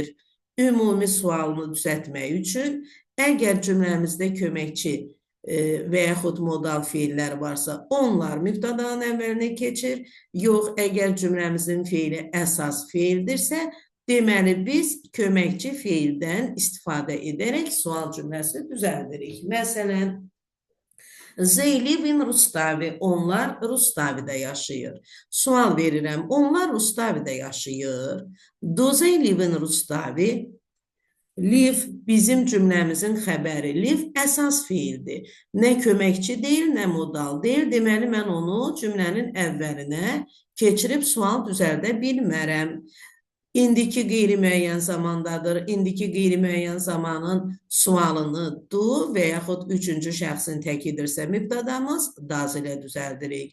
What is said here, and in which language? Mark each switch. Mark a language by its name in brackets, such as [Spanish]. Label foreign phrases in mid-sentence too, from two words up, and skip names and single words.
[Azerbaijani] Ümumi sualını düzəltmək üçün əgər cümləmizdə köməkçi və yaxud modal feillər varsa, onlar mübtadanın əvvəlinə keçir. Yox, əgər cümləmizin feili əsas feildirsə, deməli biz köməkçi feildən istifadə edərək sual cümləsi düzəldirik. Məsələn, [English] they live in Rustavi. [Azerbaijani] Onlar Rustavi'də yaşayır. Sual verirəm. Onlar Rustavi'də yaşayır. [English] Do they live in Rustavi? [Azerbaijani] Live bizim cümləmizin xəbəri. Live əsas feildir. Nə köməkçi deyil, nə modal deyil. Deməli, mən onu cümlənin əvvəlinə keçirib sual düzəldə bilmərəm. İndiki qeyri-müəyyən zamandadır. İndiki qeyri-müəyyən zamanın sualını do və yaxud üçüncü şəxsin təkidirsə mübtadamız does ilə düzəldirik.